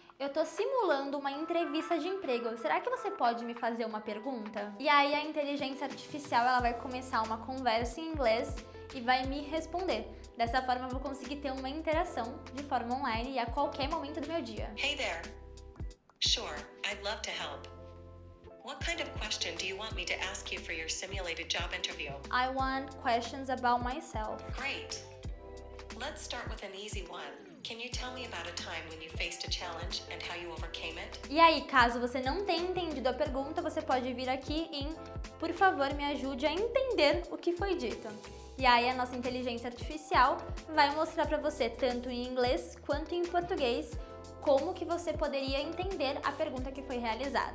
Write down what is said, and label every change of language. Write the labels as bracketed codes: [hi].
[pt] Eu tô simulando uma entrevista de emprego. Será que você pode me fazer uma pergunta? E aí a inteligência artificial ela vai começar uma conversa em inglês e vai me responder. Dessa forma eu vou conseguir ter uma interação de forma online e a qualquer momento do meu dia. [en] Hey there. Sure, I'd love to help. What kind of question do you want me to ask you for your simulated job interview? I want questions about myself. Great. Let's start with an easy one. Can you tell me about a time when you faced a challenge and how you overcame it? [pt] E aí, caso você não tenha entendido a pergunta, você pode vir aqui em por favor, me ajude a entender o que foi dito. E aí a nossa inteligência artificial vai mostrar para você, tanto em inglês quanto em português, como que você poderia entender a pergunta que foi realizada.